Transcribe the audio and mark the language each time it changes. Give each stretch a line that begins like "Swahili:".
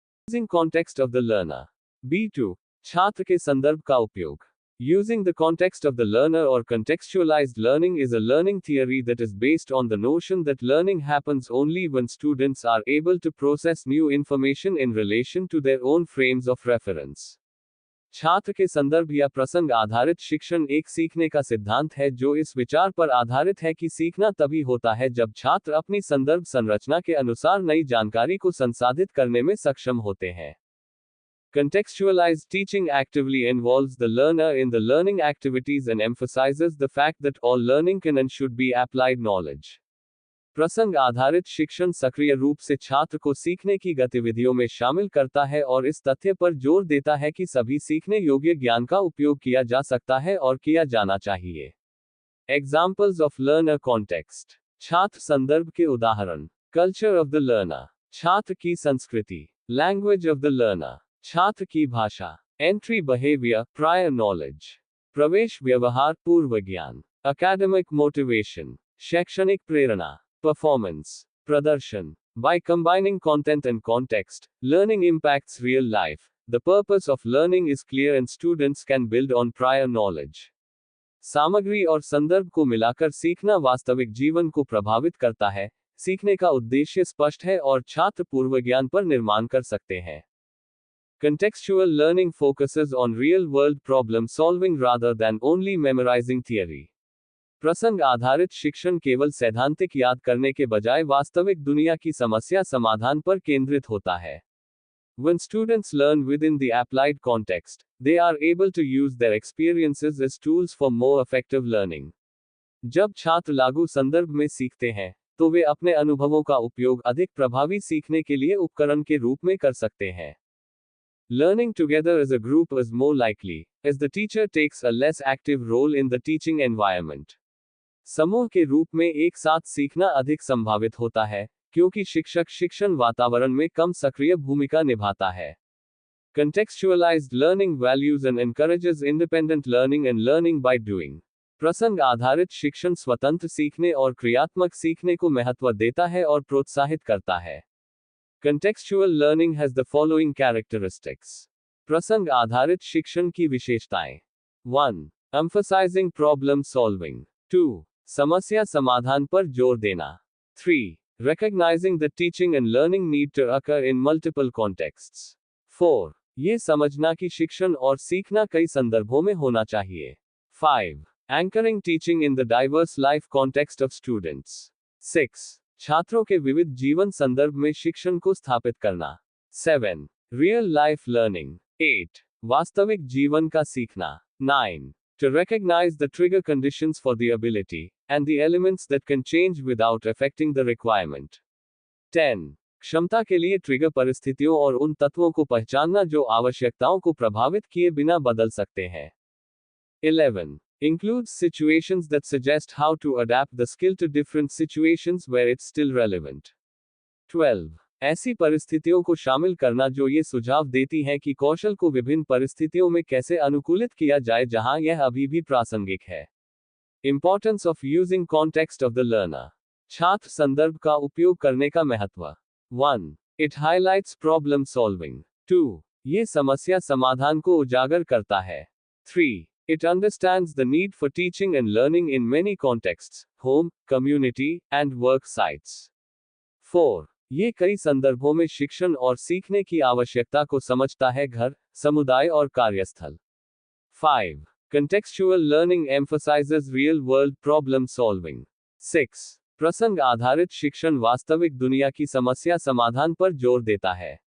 English: Using context of the learner.
Hindi: B2 छात्र के संदर्भ का उपयोग।
English: Using the context of the learner or contextualized learning is a learning theory that is based on the notion that learning happens only when students are able to process new information in relation to their own frames of reference.
Hindi: छात्र के संदर्भ या प्रसंग आधारित शिक्षण एक सीखने का सिद्धांत है जो इस विचार पर आधारित है कि सीखना तभी होता है जब छात्र अपनी संदर्भ संरचना के अनुसार नई जानकारी को संसाधित करने में सक्षम होते हैं।
English: Contextualized teaching actively involves the learner in the learning activities and emphasizes the fact that all learning can and should be applied knowledge.
Hindi: प्रसंग आधारित शिक्षण सक्रिय रूप से छात्र को सीखने की गतिविधियों में शामिल करता है और इस तथ्य पर जोर देता है कि सभी सीखने योग्य ज्ञान का उपयोग किया जा सकता है और किया जाना चाहिए।
English: Examples of learner context.
Hindi: छात्र संदर्भ के उदाहरण।
English: Culture of the learner.
Hindi: छात्र की संस्कृति।
English: Language of the learner.
Hindi: छात्र की भाषा।
English: Entry behavior, prior knowledge.
Hindi: प्रवेश व्यवहार, पूर्व ज्ञान।
English: Academic motivation.
Hindi: शैक्षणिक प्रेरणा।
English: Performance.
Hindi: प्रदर्शन।
English: By combining content and context, learning impacts real life. The purpose of learning is clear and students can build on prior knowledge.
Hindi: सामग्री और संदर्भ को मिलाकर सीखना वास्तविक जीवन को प्रभावित करता है। सीखने का उद्देश्य स्पष्ट है और छात्र पूर्व ज्ञान पर निर्माण कर सकते हैं।
English: Contextual learning focuses on real-world problem solving rather than only memorizing theory.
Hindi: प्रसंग आधारित शिक्षण केवल सैद्धांतिक याद करने के बजाय वास्तविक दुनिया की समस्या समाधान पर केंद्रित होता है।
English: When students learn within the applied context, they are able to use their experiences as tools for more effective learning.
Hindi: जब छात्र लागू संदर्भ में सीखते हैं, तो वे अपने अनुभवों का उपयोग अधिक प्रभावी सीखने के लिए उपकरण के रूप में कर सकते हैं।
English: Learning together as a group is more likely, as the teacher takes a less active role in the teaching environment.
Hindi: समूह के रूप में एक साथ सीखना अधिक संभावित होता है, क्योंकि शिक्षक शिक्षण वातावरण में कम सक्रिय भूमिका निभाता है।
English: Contextualized learning values and encourages independent learning and learning by doing.
Hindi: प्रसंग आधारित शिक्षण स्वतंत्र सीखने और क्रियात्मक सीखने को महत्व देता है और प्रोत्साहित करता है।
English: Contextual learning has the following characteristics.
Hindi: प्रसंग आधारित शिक्षण की विशेषताएं।
English: 1. Emphasizing problem solving. 2.
Hindi: समस्या समाधान पर जोर देना।
English: 3. Recognizing that teaching and learning need to occur in multiple contexts. 4.
Hindi: ये समझना कि शिक्षण और सीखना कई संदर्भों में होना चाहिए।
English: 5. Anchoring teaching in the diverse life context of students. 6.
Hindi: छात्रों के विविध जीवन संदर्भ में शिक्षण को स्थापित करना।
English: 7. Real life learning. 8.
Hindi: वास्तविक जीवन का सीखना।
English: 9. To recognize the trigger conditions for the ability, and the elements that can change without affecting the requirement. 10.
Hindi: क्षमता के लिए ट्रिगर परिस्थितियों और उन तत्वों को पहचानना जो आवश्यकताओं को प्रभावित किए बिना बदल सकते हैं।
English: 11. Includes situations that suggest how to adapt the skill to different situations where it's still relevant. 12.
Hindi: ऐसी परिस्थितियों को शामिल करना जो ये सुझाव देती हैं कि कौशल को विभिन्न परिस्थितियों में कैसे अनुकूलित किया जाए जहां यह अभी भी प्रासंगिक है।
English: Importance of using context of the learner.
Hindi: छात्र संदर्भ का उपयोग करने का महत्व।
English: 1. It highlights problem solving. 2.
Hindi: ये समस्या समाधान को उजागर करता है।
English: 3. It understands the need for teaching and learning in many contexts, home, community, and work sites. 4.
Hindi: ये कई संदर्भों में शिक्षण और सीखने की आवश्यकता को समझता है घर, समुदाय और कार्यस्थल।
English: 5. Contextual learning emphasizes real-world problem solving. 6.
Hindi: प्रसंग आधारित शिक्षण वास्तविक दुनिया की समस्या समाधान पर जोर देता है।